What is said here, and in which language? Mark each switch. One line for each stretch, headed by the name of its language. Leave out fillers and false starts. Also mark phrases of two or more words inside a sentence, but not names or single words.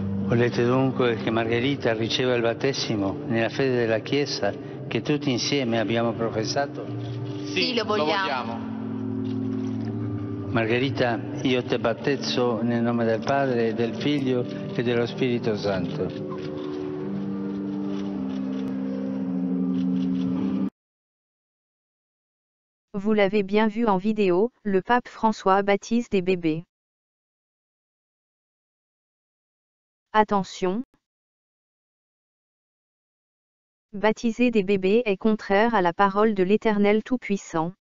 Italian: Volete dunque che Margherita riceva il battesimo nella fede della Chiesa che tutti insieme abbiamo professato? Sì, lo vogliamo. Margherita, io te battezzo nel nome del Padre, del Figlio e dello Spirito Santo.
French: Vous l'avez bien vu en vidéo, le pape François baptise des bébés. Attention! Baptiser des bébés est contraire à la parole de l'Éternel Tout-Puissant.